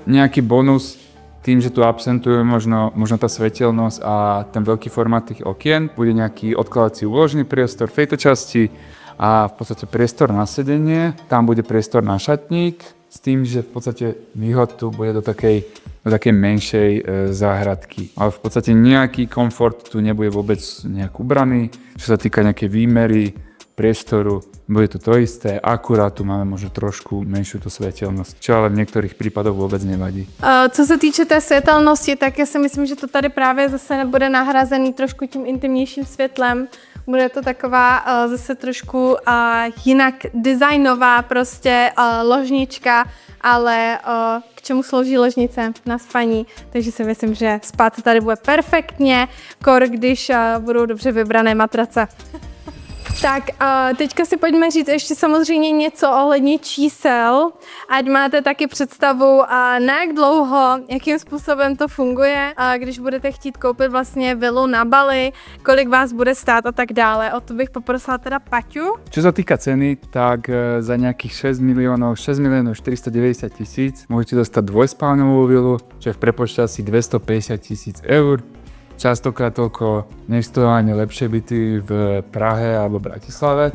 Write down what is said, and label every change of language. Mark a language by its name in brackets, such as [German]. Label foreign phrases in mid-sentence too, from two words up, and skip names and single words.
[Slovak] Nejaký bonus tým, že tu absentuje možno tá svetelnosť a ten veľký formát tých okien, bude nejaký odkladací úložný priestor v tejto časti a v podstate priestor na sedenie, tam bude priestor na šatník, s tým, že v podstate výhod tu bude do takej menšej záhradky. Ale v podstate nejaký komfort tu nebude vôbec nejak ubraný. Čo sa týka nejakej výmery, priestoru, bude to isté, akurát tu máme možno trošku menšiu tu světelnost, čo ale [Czech] v některých případech vůbec nevadí. Co se týče té světelnosti, tak já si myslím, že to tady právě zase nebude nahrazený trošku tím intimnějším světlem. Bude to taková zase trošku jinak designová prostě ložnička, ale k čemu slouží ložnice? Na spaní. Takže si myslím, že spát se tady bude perfektně, když budou dobře vybrané matrace. Tak teďka si pojďme říct ještě samozřejmě něco ohledně čísel, ať máte taky představu, na jak dlouho, jakým způsobem to funguje, když budete chtít koupit vlastně vilu na Bali, kolik vás bude stát a tak dále. O to bych poprosila teda Paťu. [Slovak] Čo sa týka ceny, tak za nejakých 6 miliónov 490 000 môžete dostať dvojspálňovú vilu, čo je v prepočte asi 250 000 eur. Častokrát toľko nestojí ani lepšie byty v Prahe alebo Bratislave.